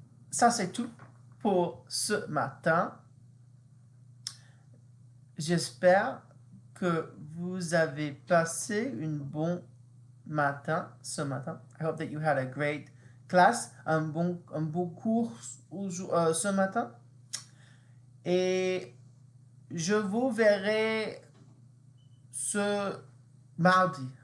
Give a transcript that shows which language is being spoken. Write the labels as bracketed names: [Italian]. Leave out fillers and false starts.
[French] Ça, c'est tout pour ce matin. J'espère que vous avez passé une bonne matin ce matin. [English] I hope that you had a great class, [French] un bon cours ce matin. Et je vous verrai ce mardi.